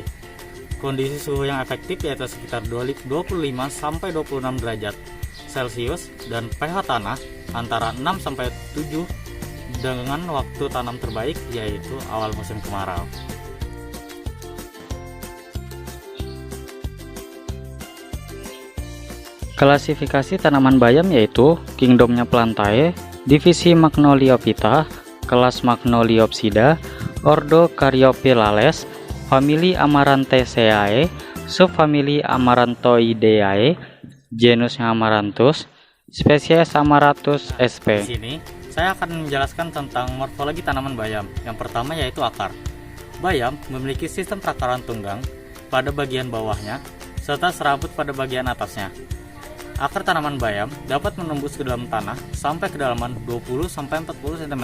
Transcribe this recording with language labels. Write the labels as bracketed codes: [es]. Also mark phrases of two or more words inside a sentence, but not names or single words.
[id] Kondisi suhu yang efektif yaitu sekitar 25-26 derajat Celcius dan pH tanah antara 6-7 dengan waktu tanam terbaik yaitu awal musim kemarau. Klasifikasi tanaman bayam yaitu kingdomnya Plantae, divisi Magnoliophyta, kelas Magnoliopsida, ordo Caryophyllales, famili Amaranthaceae, subfamili Amaranthoideae, genus Amaranthus, spesies Amaranthus sp. Di sini saya akan menjelaskan tentang morfologi tanaman bayam. Yang pertama yaitu akar. Bayam memiliki sistem perakaran tunggang pada bagian bawahnya serta serabut pada bagian atasnya. Akar tanaman bayam dapat menembus ke dalam tanah sampai kedalaman 20-40 cm.